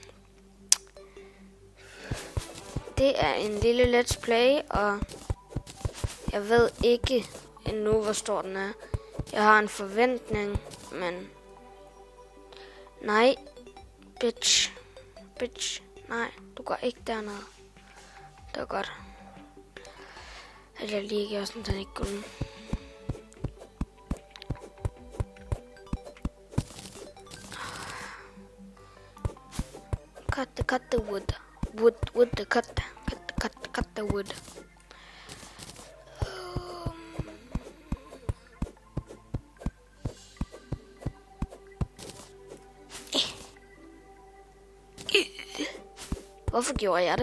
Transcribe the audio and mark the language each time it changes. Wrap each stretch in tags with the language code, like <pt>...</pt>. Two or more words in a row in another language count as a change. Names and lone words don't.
<da>Det er en lille</da> <en>Let's Play,</en> <da>og jeg ved ikke endnu, hvor stor den er. Jeg har en forventning, men... Nej, bitch. Nej, du går ikke dernede. Det var godt. At jeg lige gjorde sådan, at den ikke kunne.</da> <en>Cut the wood. Wood, cut the wood.</en> <da>Hvorfor gjorde jeg det?</da>